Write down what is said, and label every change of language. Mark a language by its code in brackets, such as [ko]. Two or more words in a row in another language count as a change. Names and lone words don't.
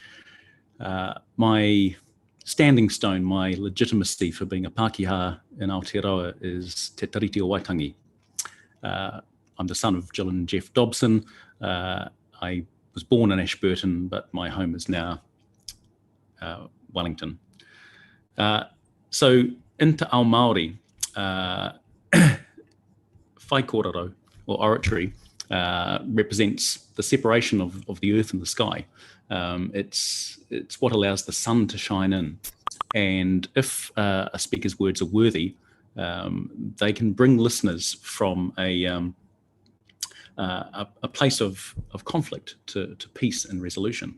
[en] My standing stone, my legitimacy for being a Pākehā in Aotearoa is Te Tariti o Waitangi. I'm the son of Jill and Jeff Dobson. I was born in Ashburton, but my home is now Wellington. So into [mi] ao Māori, whai kōrero, [en] or oratory, represents the separation of the earth and the sky. It's what allows the sun to shine in. And if a speaker's words are worthy, they can bring listeners from a place of conflict to peace and resolution.